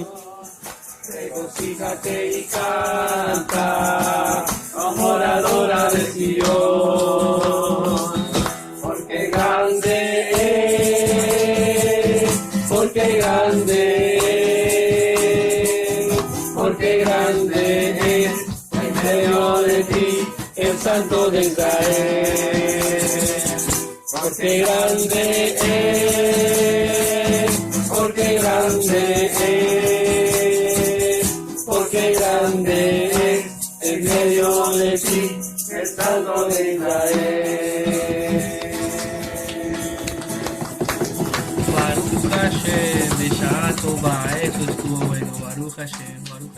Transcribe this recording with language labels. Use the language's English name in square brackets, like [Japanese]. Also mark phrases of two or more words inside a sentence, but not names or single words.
[Spanish] Regocíjate y canta, adoradora de Sion, porque grande es, porque grande es, porque grande es, en medio de ti, el Santo de Israel. Porque grande es, porque grande es, porque grande es, en medio de ti, el Santo de Israel. [Hebrew] ברוך השם, בשעה טובה, [Spanish] eso estuvo bueno, [Hebrew] ברוך השם.